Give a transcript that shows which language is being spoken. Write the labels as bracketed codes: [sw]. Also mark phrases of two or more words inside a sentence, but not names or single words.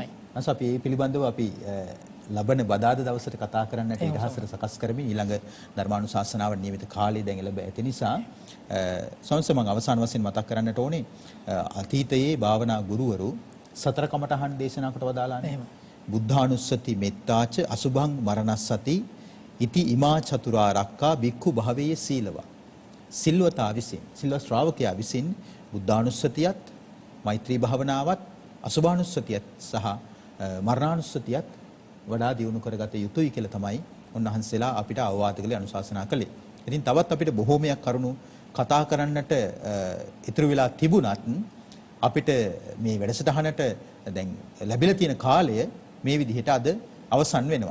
[si] අස අපි මේ පිළිබඳව අපි ලබන බදාද දවසට කතා කරන්නට ඉඩහසර සකස් කරමින් ඊළඟ ධර්මානුශාසනාව නියමිත කාලය දැන් ලැබ ඇති නිසා සංස මම අවසාන වශයෙන් මතක් කරන්නට ඕනේ අතීතයේ භාවනා ගුරුවරු සතර කමඨහන් දේශනා කොට වදාලානේ. [pi] බුද්ධානුස්සති මෙත්තාච අසුභං මරණස්සති ඉති ඉමා චතුරාර්යක්ඛා බික්ඛු භාවයේ සීලවා. [si] සිල්වතා විසින් සිල්ව ශ්‍රාවකයා විසින් බුද්ධානුස්සතියත් මෛත්‍රී භාවනාවත් අසුභානුස්සතියත් සහ මරණානුස්සතියත් වඩා දියුණු කරගත යුතුයි කියලා තමයි උන්වහන්සේලා අපිට අවවාද කළේ අනුශාසනා කළේ. ඉතින් තවත් අපිට බොහෝමයක් කරුණු කතා කරන්නට ඉතුරු වෙලා තිබුණත් අපිට මේ වැඩසටහනට දැන් ලැබිලා තියෙන කාලය මේ විදිහට අද අවසන් වෙනවා.